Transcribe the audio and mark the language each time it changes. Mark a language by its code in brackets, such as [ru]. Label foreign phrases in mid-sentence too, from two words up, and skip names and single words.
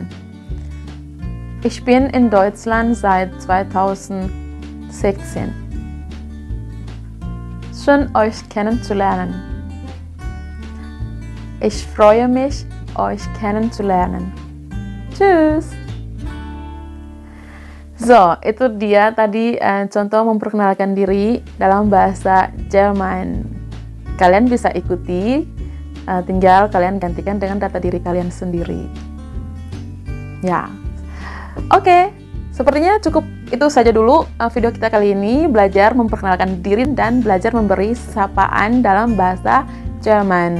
[de] Ich bin in Deutschland seit 2016. Schön, euch kennenzulernen. Ich freue mich, euch kennenzulernen. Tschüss. So, [id] itu dia tadi contoh memperkenalkan diri dalam bahasa Jerman. Kalian bisa ikuti, tinggal kalian gantikan dengan data diri kalian sendiri. Ya, oke. Sepertinya cukup itu saja dulu video kita kali ini, belajar memperkenalkan diri dan belajar memberi sapaan dalam bahasa Jerman.